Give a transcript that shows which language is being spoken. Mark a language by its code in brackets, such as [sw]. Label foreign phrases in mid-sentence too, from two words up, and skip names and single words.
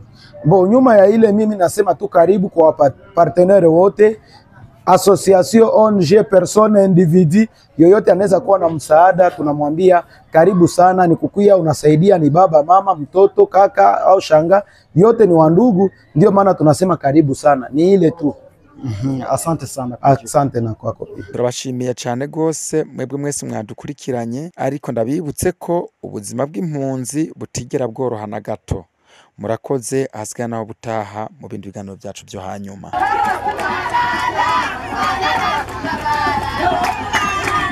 [sw] Nyuma ya ile mimi nasema tu karibu kwa partenaire wote, [fr] association, ONG, personne, individu [sw] yoyote anaweza kuwa na msaada, tunamwambia karibu sana. Ni kukuya unasaidia, ni baba, mama, mtoto, kaka au shanga, yote ni wandugu. Ndio maana tunasema karibu sana, ni ile tu. Asante sana. Asante na kwako. [rn] Turabashimiye cyane gose mwebwe mwese mwadukurikiranye, ariko ndabibutse ko ubuzima bw'impunzi butigera bworoha na gato. Murakoze, hasigaye naho butaha mu bindi biganiro byacu byo hanyuma.